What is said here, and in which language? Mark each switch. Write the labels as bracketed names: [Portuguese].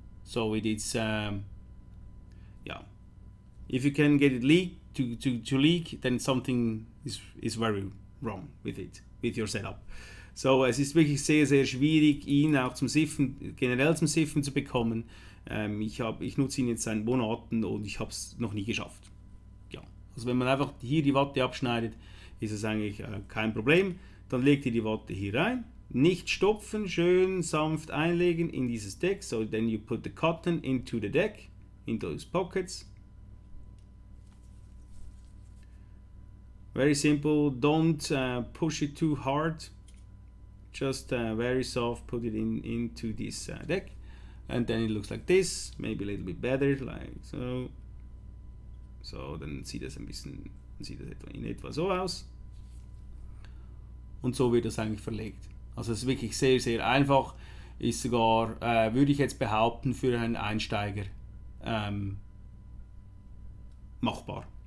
[English] So it is if you can get it to leak, then something is very wrong with it, with your setup. [German] So es ist wirklich sehr, sehr schwierig, ihn auch generell zum Siffen zu bekommen. Ich nutze ihn jetzt seit Monaten und ich habe es noch nie geschafft. Ja, also wenn man einfach hier die Watte abschneidet, ist es eigentlich kein Problem. Dann legt ihr die Watte hier rein, nicht stopfen, schön sanft einlegen in dieses Deck. [English] So then you put the cotton into the deck, into those pockets. Very simple, don't push it too hard, just very soft, put it into this deck, and then it looks like this, maybe a little bit better, like so. [German] So, dann sieht das in etwa so aus. Und so wird das eigentlich verlegt. Also es ist wirklich sehr, sehr einfach, ist sogar, würde ich jetzt behaupten, für einen Einsteiger machbar.